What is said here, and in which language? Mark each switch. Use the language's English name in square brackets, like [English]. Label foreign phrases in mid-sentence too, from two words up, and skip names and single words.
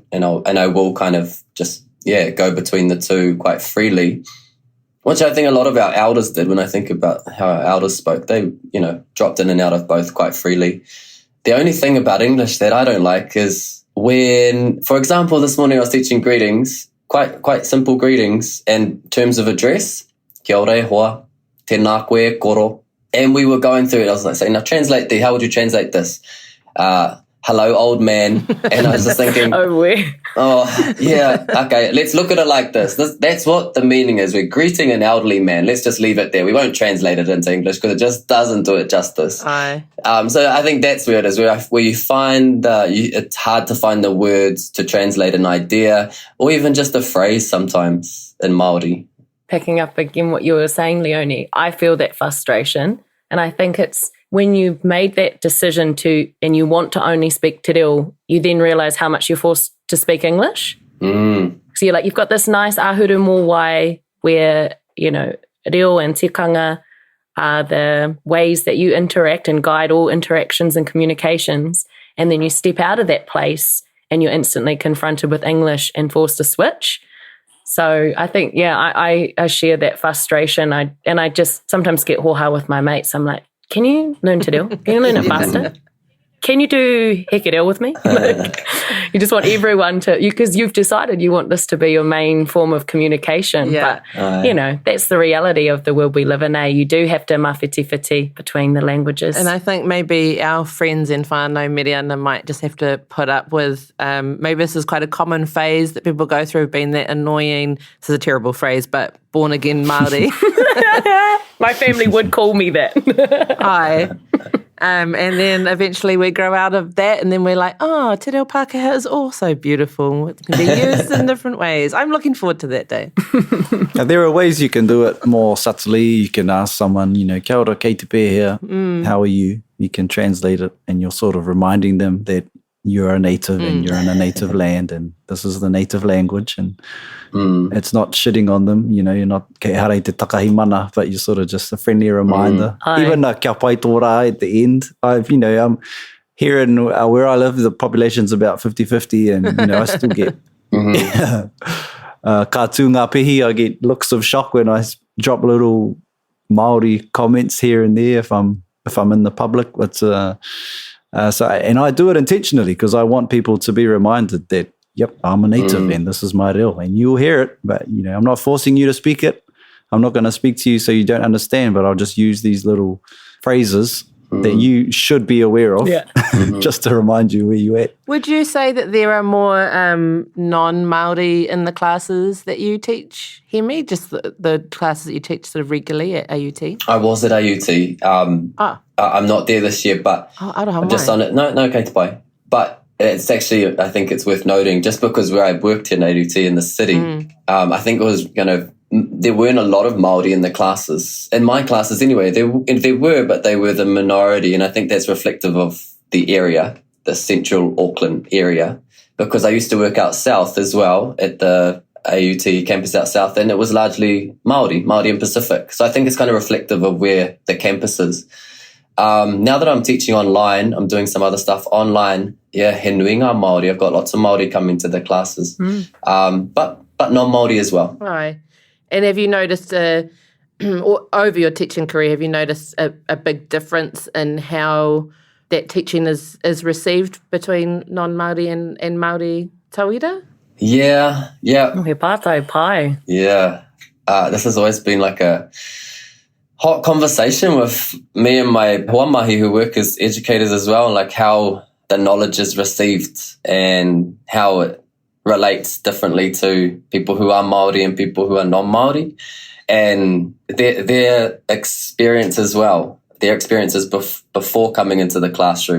[English] And I will kind of just, go between the two quite freely, which I think a lot of our elders did. When I think about how our elders spoke, they, dropped in and out of both quite freely. The only thing about English that I don't like is when, for example, this morning I was teaching greetings, quite simple greetings, and terms of address, [Māori] kia ora hoa, tēnā koe, koro. [English] And we were going through it. I was saying, now translate how would you translate this? Hello, old man. And I was just thinking, yeah, okay, let's look at it like this. That's what the meaning is. We're greeting an elderly man. Let's just leave it there. We won't translate it into English because it just doesn't do it justice. Aye. So I think that's where it is, where you find it's hard to find the words to translate an idea or even just a phrase sometimes in Māori. Picking up again what you were saying, Leonie, I feel that frustration. And I think it's when you've made that decision and you want to only speak [Māori] te reo, [English] you then realise how much you're forced to speak English. So you've got this nice [Māori] ahuru mōwai [English] where, reo and tikanga are the ways that you interact and guide all interactions and communications. And then you step out of that place and you're instantly confronted with English and forced to switch. So I think, I share that frustration. I just sometimes get hoha with my mates. I'm like, can you learn [Māori] te reo? [English] Can you learn it faster? Can you do [Māori] heke reo [English] with me? You just want everyone to, because you've decided you want this to be your main form of communication. Yeah. But, that's the reality of the world we live in, eh? You do have to mawhiti-whiti between the languages. And I think maybe our friends in Whānau-ā-Meriana might just have to put up with, maybe this is quite a common phase that people go through, being that annoying, this is a terrible phrase, but born-again Māori. My family would call me that. Aye. And then eventually we grow out of that and then we're like, [Māori] te reo Pākehā [English] is also beautiful. It can be used in different ways. I'm looking forward to that day. Now, there are ways you can do it more subtly. You can ask someone, [Māori] kia ora, kei te pēhea, [English] how are you? You can translate it and you're sort of reminding them that you're a native and you're in a native land and this is the native language and it's not shitting on them, you're not [Māori] kei harei te takahi mana, [English] but you're sort of just a friendly reminder. Even [Māori] kia pai tō rā [English] at the end. I'm here in where I live, the population's about 50-50 and, I still get [Māori] ka tū ngā pehi, [English] I get looks of shock when I drop little Māori comments here and there if I'm in the public. But and I do it intentionally because I want people to be reminded that, yep, I'm a native and this is my reo and you'll hear it, but, I'm not forcing you to speak it. I'm not going to speak to you so you don't understand, but I'll just use these little phrases that you should be aware of just to remind you where you're at. Would you say that there are more non-Māori in the classes that you teach, Hēmi? Just the classes that you teach sort of regularly at AUT? I was at AUT. I'm not there this year, but I'm just on it. No, [Māori] kei te pai. [English] But it's actually, I think it's worth noting, just because where I worked in AUT in the city, I think it was there weren't a lot of Māori in the classes. In my classes anyway, there were, but they were the minority. And I think that's reflective of the area, the central Auckland area, because I used to work out south as well at the AUT campus out south, and it was largely Māori and Pacific. So I think it's kind of reflective of where the campus is. Now that I'm teaching online, I'm doing some other stuff online. Yeah, [Māori] he nui ngā Māori. [English] I've got lots of Māori coming to the classes, but non-Māori as well. Right. And have you noticed, over your teaching career, have you noticed a big difference in how that teaching is received between non-Māori and Māori tauira? Yeah. [Māori] He pātai pai. [English] Yeah. This has always been like a hot conversation with me and my huamahi who work as educators as well, like how the knowledge is received and how it relates differently to people who are Māori and people who are non-Māori, and their experience as well, their experiences before coming into the classroom.